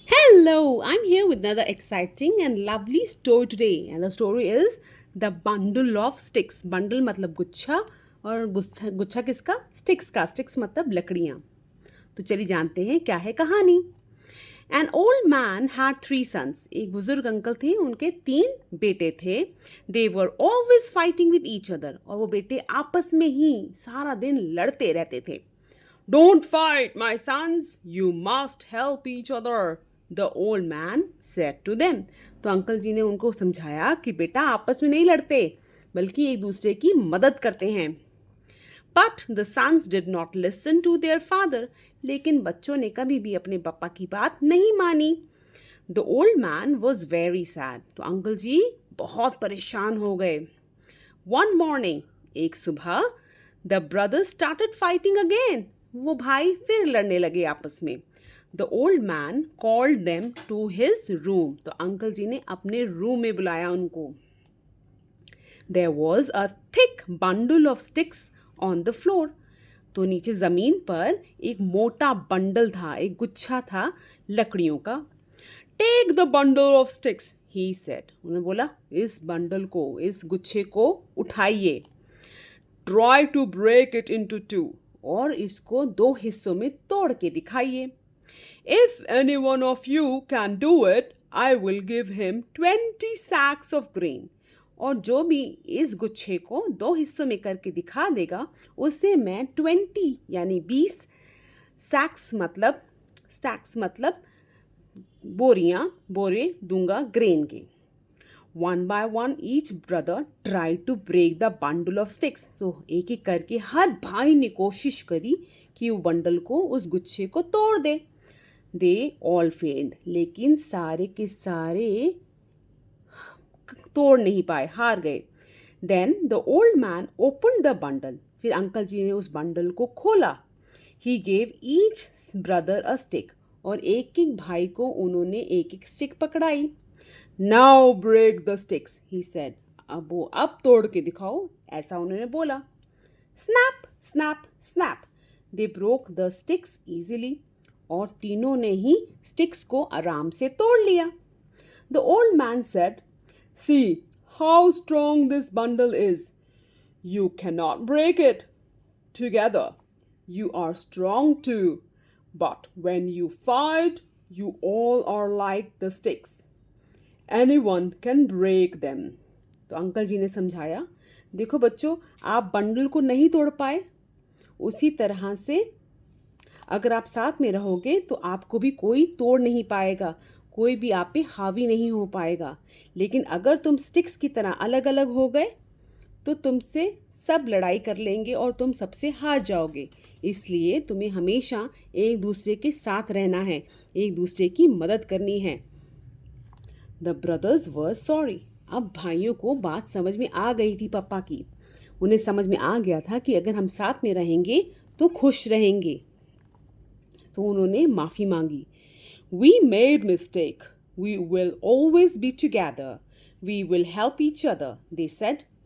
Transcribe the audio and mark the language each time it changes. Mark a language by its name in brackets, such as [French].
[English] Hello, I'm here with another exciting and lovely story today. And the story is The Bundle of Sticks. [Hindi] Bundle मतलब गुच्छा और गुच्छा गुच्छा किसका? Sticks का. Sticks मतलब लकड़ियाँ. तो चलिए जानते हैं क्या है कहानी. [English] An old man had three sons. [Hindi] एक बुजुर्ग अंकल थे, उनके 3 बेटे थे. [English] They were always fighting with each other. [Hindi] और वो बेटे आपस में ही सारा दिन लड़ते रहते थे. [English] Don't fight, my sons. You must help each other. The old man said to them. [Hindi] तो अंकल जी ने उनको समझाया कि बेटा आपस में नहीं लड़ते बल्कि एक दूसरे की मदद करते हैं. [English] But the sons did not listen to their father. [Hindi] लेकिन बच्चों ने कभी भी अपने पापा की बात नहीं मानी. [English] The old man was very sad. [Hindi] तो अंकल जी बहुत परेशान हो गए. [English] One morning, [Hindi] एक सुबह, [English] the brothers started fighting again. [Hindi] वो भाई फिर लड़ने लगे आपस में. [English] The old man called them to his room. [Hindi] तो अंकल जी ने अपने रूम में बुलाया उनको. [English] There was a thick bundle of sticks on the floor. [Hindi] तो नीचे ज़मीन पर एक मोटा बंडल था, एक गुच्छा था लकड़ियों का. [English] Take the bundle of sticks, he said. [Hindi] उन्होंने बोला इस बंडल को, इस गुच्छे को उठाइए. [English] Try to break it into two. [Hindi] और इसको 2 हिस्सों में तोड़ के दिखाइए. [English] If any one of you can do it, I will give him 20 sacks of grain. [Hindi] और जो भी इस गुच्छे को 2 हिस्सों में करके दिखा देगा उसे मैं 20 यानी 20 सैक्स मतलब बोरे दूंगा ग्रेन के. [English] One by one, each brother tried to break the bundle of sticks. [Hindi] तो एक एक करके हर भाई ने कोशिश करी कि वो बंडल को, उस गुच्छे को तोड़ दे. [English] They all failed. [Hindi] लेकिन सारे के सारे तोड़ नहीं पाए, हार गए. [English] Then the old man opened the bundle. [Hindi] फिर अंकल जी ने उस बंडल को खोला. [English] He gave each brother a stick. [Hindi] और एक एक भाई को उन्होंने एक एक स्टिक पकड़ाई. [English] Now break the sticks, he said. [Hindi] अब तोड़ के दिखाओ, ऐसा उन्होंने बोला. [English] Snap, snap, snap. They broke the sticks easily. [Hindi] और तीनों ने ही स्टिक्स को आराम से तोड़ लिया. [English] The old man said, See how strong this bundle is. You cannot break it. Together, you are strong too. But when you fight, you all are like the sticks. Anyone can break them. [Hindi] तो uncle जी ने समझाया, देखो बच्चों, आप bundle को नहीं तोड़ पाए, उसी तरह से अगर आप साथ में रहोगे तो आपको भी कोई तोड़ नहीं पाएगा, कोई भी आप पे हावी नहीं हो पाएगा. लेकिन अगर तुम स्टिक्स की तरह अलग अलग हो गए तो तुमसे सब लड़ाई कर लेंगे और तुम सबसे हार जाओगे. इसलिए तुम्हें हमेशा एक दूसरे के साथ रहना है, एक दूसरे की मदद करनी है. [English] The brothers were sorry. [Hindi] अब भाइयों को बात समझ में आ गई थी पापा की. उन्हें समझ में आ गया था कि अगर हम साथ में रहेंगे तो खुश रहेंगे. तो उन्होंने माफ़ी मांगी. [English] We made mistake. We will always be together. We will help each other, they said.